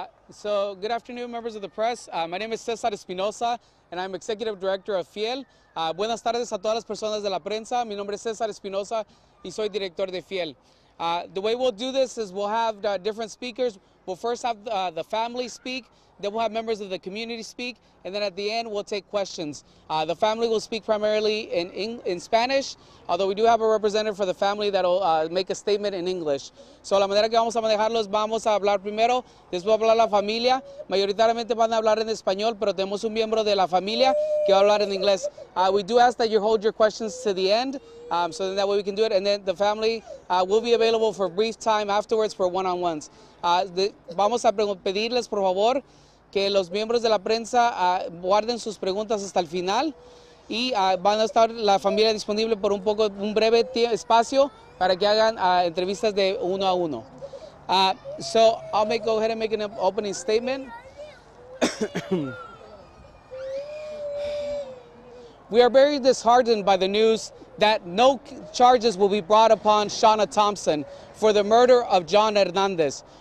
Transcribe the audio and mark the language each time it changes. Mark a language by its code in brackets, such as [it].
[en] So good afternoon, members of the press. My name is César Espinosa, and I'm Executive Director of Fiel. [es] Buenas tardes a todas las personas de la prensa. Mi nombre es César Espinosa y soy director de Fiel. [en] The way we'll do this is we'll have different speakers. We'll first have the family speak, then we'll have members of the community speak, and then at the end we'll take questions. The family will speak primarily in Spanish, although we do have a representative for the family that will make a statement in English. [es] So la manera que vamos a manejarlos, vamos a hablar primero, después va a hablar la familia. Mayoritariamente van a hablar en español, pero tenemos un miembro de la familia que va a hablar en inglés. [en] We do ask that you hold your questions to the end, so that way we can do it, and then the family will be available for a brief time afterwards for one-on-ones. [es] Vamos a pedirles, por favor, que los miembros de la prensa guarden sus preguntas hasta el final y van a estar la familia disponible por un breve espacio para que hagan entrevistas de uno a uno. [en] So I'll go ahead and make an opening statement. We are very disheartened by the news that no charges will be brought upon Shauna Thompson for the murder of John Hernandez.